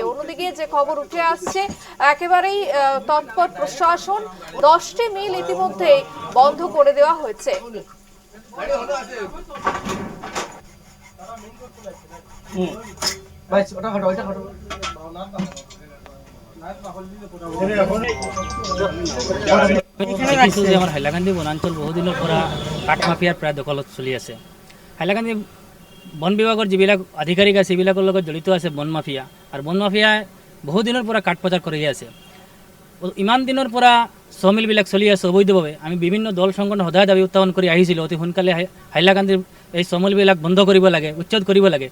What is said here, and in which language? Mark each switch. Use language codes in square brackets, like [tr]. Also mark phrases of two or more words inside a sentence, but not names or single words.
[bn] অন্যদিকে যে খবর উঠে আসছে, একেবারেই তৎপর প্রশাসন, 10টি মিল ইতিমধ্যে বন্ধ করে দেওয়া হয়েছে। [as] আমার হাইলাকান্দি বনাঞ্চল বহুদিনের পৰা কাঠ মাফিয়াৰ প্ৰায় দখলত চলি আছে। হাইলাকান্দি বন বিভাগৰ যিবিলাক আধিকাৰিক আছে এইবিলাকৰ লগত জড়িত আছে বন মাফিয়া, আৰু বন মাফিয়াই বহুদিনৰ পৰা কাঠ পাচাৰ কৰি আছে। ইমান দিনৰ পৰা চমিলবিলাক চলি আছে অবৈধভাৱে। আমি বিভিন্ন দল সংগঠন সদায় দাবী উত্থাপন কৰি আহিছিলোঁ অতি সোনকালে হাইলাকান্দিৰ এই চমিলবিলাক বন্ধ কৰিব লাগে, উচ্ছেদ কৰিব লাগে।